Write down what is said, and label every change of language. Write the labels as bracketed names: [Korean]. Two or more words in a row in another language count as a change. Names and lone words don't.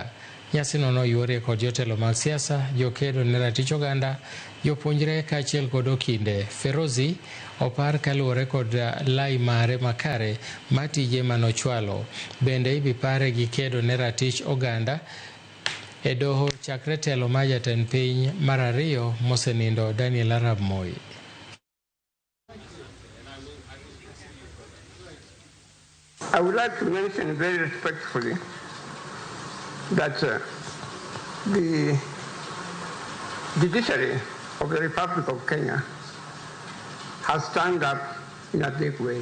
[Luo (Kenya and Tanzania)] Nyasino noyuore kod jotelo mag siasa, jokedo ne ratich oganda, jopuonjre kaachiel kod okinde. Pheroze opar kaluwore kod lai mare makare matije manochwalo. Bende ibipare gi kedo ne ratich oganda e doho chakre telo ma jatend piny mar ariyo mosenindo Daniel Arap Moi. [English] I would like to mention very respectfully that the judiciary of the Republic of Kenya has stand up in a big way.